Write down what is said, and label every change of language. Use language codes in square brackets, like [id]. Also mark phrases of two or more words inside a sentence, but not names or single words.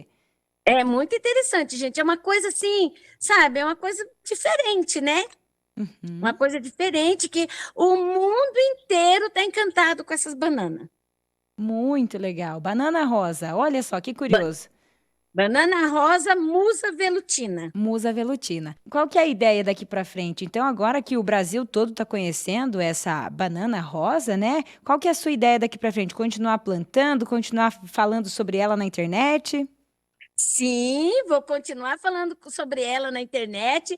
[pt] É muito interessante, gente. É uma coisa assim, sabe? É uma coisa diferente, né? Uma coisa diferente que o mundo inteiro está encantado com essas bananas. Muito legal. Banana rosa, olha só que curioso. Banana rosa, musa velutina. Musa velutina. Qual que é a ideia daqui para frente? Então, agora que o Brasil todo está conhecendo essa banana rosa, né? Qual que é a sua ideia daqui para frente? Continuar plantando, continuar falando sobre ela na internet? Sim, vou continuar falando sobre ela na internet.